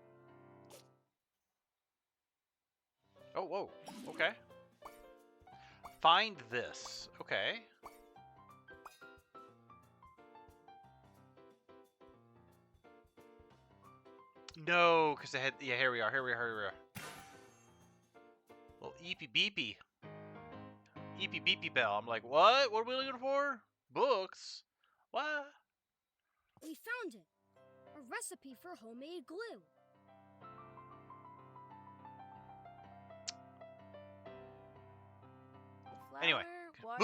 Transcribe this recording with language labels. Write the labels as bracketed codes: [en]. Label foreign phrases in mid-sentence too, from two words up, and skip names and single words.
[en] Oh, whoa. Okay. Find this. Okay. No, because they had... Yeah, here we are. Here we are. Well, eepy beepy. Eepy beepy Belle. I'm like, what? What are we looking for? Books? What? We found it. A recipe for homemade glue. Flour, Anyway, water,